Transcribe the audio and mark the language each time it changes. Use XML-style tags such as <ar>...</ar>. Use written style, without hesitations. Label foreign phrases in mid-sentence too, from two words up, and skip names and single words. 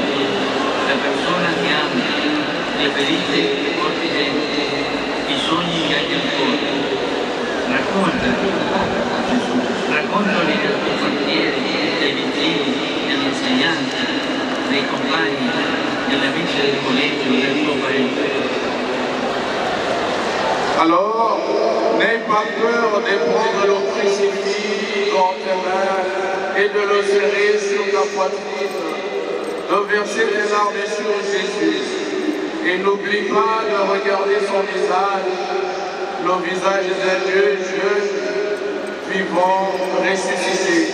<it>La persona che ami, le ferite che porti dentro, i sogni che hai nel cuore. Raccontali del tuo quartiere, dei vicini, degli insegnanti, dei compagni, delle amici del collegio, del tuo paese.</it> <fr>Alors, n'aie pas peur de prendre le crucifix dans tes mains et de le serrer sur ta poitrine, de verser tes larmes sur Jésus. Et n'oublie pas de regarder son visage, le visage d'un Dieu jeune, vivant, ressuscité.</fr>